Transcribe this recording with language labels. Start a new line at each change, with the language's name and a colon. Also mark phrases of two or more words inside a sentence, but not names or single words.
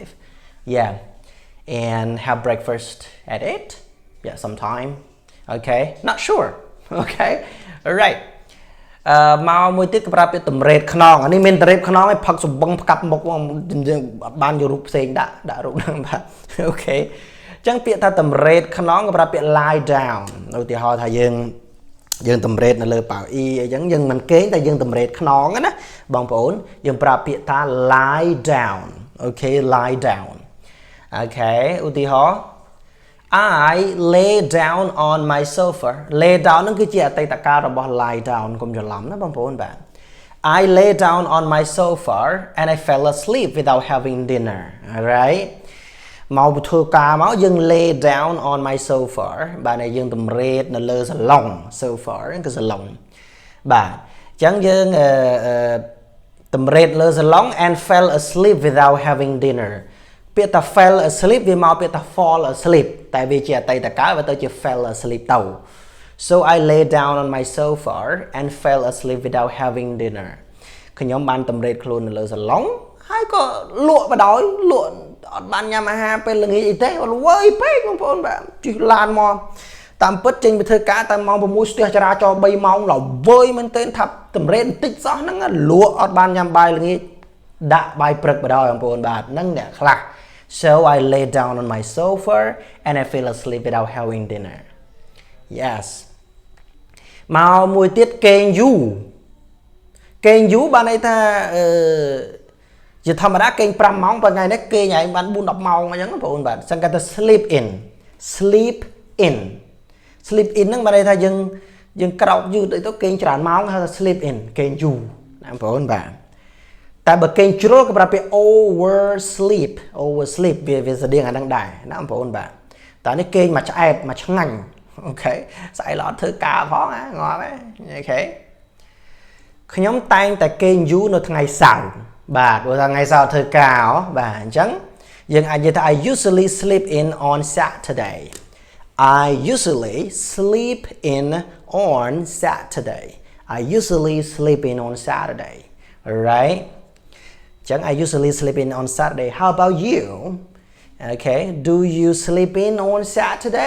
English: Yeah. And have breakfast at 8. Yeah, sometime. Okay. Not sure. Okay. All right.
Khmer: មកមួយទៀតក៏ប្រាប់ពីតម្រេតខ្នងអានេះមានតម្រេតខ្នងឲ្យផឹកសំបងផ្កាប់មុខយើងបានយករូបផ្សេងដាក់រូបហ្នឹងបាទអូខេអញ្ចឹងពាក្យថាតម្រេតខ្នងក៏ប្រាប់ពាក្យ
English: lie down
Khmer: ឧទាហរណ៍ថាយើងតម្រេតនៅលើប៉ៅអ៊ីអីចឹងយើងមិនគេងតែយើងតម្រេតខ្នងណាបងប្អូនយើងប្រាប់ពាក្យថា
English: lie down
Khmer: អូខេ
English: lie down
Khmer: អូខេឧទាហរណ៍
English: I lay down on my sofa lay down
Khmer: ហ្នឹងគឺជាអតីតកាលរបស់
English: lie down
Khmer: កុំច្រឡំណាបងប្អូនបាទ
English: I lay down on my sofa and I fell asleep without having dinner alright
Khmer: មកធ្វើការមកយើង
English: lay down on my sofa
Khmer: បាទយើង តម្រេតនៅលើសាឡុង sofa ហ្នឹងគឺសាឡុងបាទអញ្ចឹងយើងតម្រេតលើសាឡុង
English: and fell asleep without having dinner
Khmer: ពាក្យថា
English: fell asleep
Khmer: វាមកពាក្យថា
English: fall asleep
Khmer: តែវាជាអតីតកា លវាទៅជា
English: fell asleep ទៅ so I lay down on my sofa and fell asleep without having dinner
Khmer: ខ្ញុំបានតម្រេតខ្លួននៅលើសាឡុងហើយក៏ លក់បដ ாய் លក់អត់បានញ៉ាំអាហារពេលល្ងាចអីទេអត់វើយពេកបងប្អូនបាទជិះឡានមកតាមពិតចេញទៅធ្វើការតែម៉ោង 6 ស្ទះចរាចរណ៍ 3 ម៉ោងឡើយវើយមែនទែនថាតម្រេតបន្តិចសោះហ្នឹងលក់អត់បានញ៉ាំបាយល្ងាចដាក់បាយព្រឹកបដ ாய் បងប្អូនបាទហ្នឹងអ្នកខ្លះ
English: So I lay down on my sofa and I fell asleep without having dinner. Yes.
Khmer: មកមួយទៀតគេងយូរបានន័យថាជាធម្មតាគេង 5 ម៉ោងប៉ុន្តែថ្ងៃនេះគេងឯងបាន 4-10 ម៉ោងអញ្ចឹងបងប្អូនបាទសង្កត់ថា
English: sleep in
Khmer: ហ្នឹងបានន័យថាយើងក្រោកយឺតអីទៅគេងច្រើនម៉ោងហៅថា
English: sleep in
Khmer: គេងយូរណាបងប្អូនបាទតែបើ គេងជ្រុលក៏ប្រាប់ពី oversleep វាស្តៀងអាហ្នឹងដែរណាបងប្អូនបាទតែនេះគេងមកឆ្អែត មកឆ្ងាញ់អូខេស្អែកល្អធ្វើការផងណាងាប់ហ៎អូខេខ្ញុំតែងតែគេងយូរនៅថ្ងៃសៅរ៍បាទព្រោះថាថ្ងៃសៅរ៍ធ្វើការបាទអញ្ចឹងយើងអាចនិយាយថា
English: I usually sleep in on Saturday alright I usually sleep in on Saturday. How about you? Okay, do you sleep in on Saturday?